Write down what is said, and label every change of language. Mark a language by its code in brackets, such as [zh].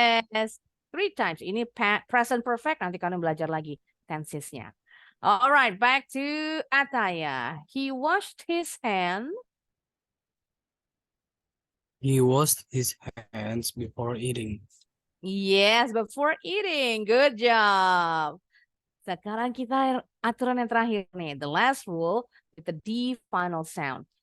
[id] Yes. 3 times. Ini present perfect. Nanti kalian belajar lagi tensesnya. [en] Alright, back to Ataya. He washed his hand. He washed his hands before eating. Yes, before eating. Good job. [id] Sekarang kita aturan yang terakhir nih. [en] The last rule with the D final sound.